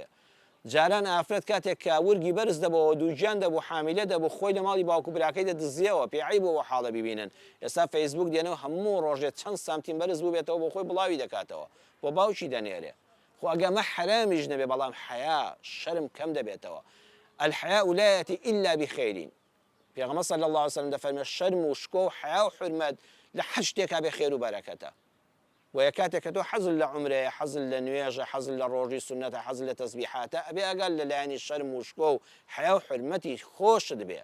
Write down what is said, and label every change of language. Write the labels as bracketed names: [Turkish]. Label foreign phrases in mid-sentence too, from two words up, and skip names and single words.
[Central Kurdish] جاران ئافرەت کاتێک کە ورگی بەرز دەبەوە دووجیان دەبوو حامیلە دەبوو خۆی لە ماڵی باوکو براکەی دەدزیەوە پێعیب بۆ حاڵە ببینن. ئێستا فەیسبوک دێنەوە هەموو ڕۆژێت چەند سانتیم بەرز بوو بێتەوە بۆ خۆی بڵاوی دەکاتەوە بۆ باوکی دەنێرێ. خۆ ئەگەمە حرامیش نەبێ بەڵام حیا شەرم کەم دەبێتەوە. [Arabic] الحياء لا يأتي إلا بخير. [Central Kurdish] پێغەمبەر [Arabic] صلی الله عليه وسلم [Central Kurdish] دەفەرمێ شەرم و شکۆ و حیا و حورمەت لە هەر شتێکا بێ خێر و بەرەکەتە. وە کاتێک کە تۆ حەزت لە عومرەیە حەزت لە نوێژە حەزت لە ڕۆژی سونەتە حەزت لە تەسبیحاتە ئەبێ ئەگەر لەلایەنی شەرم و شکۆ و حیا و حورمەتی خۆشت بێ.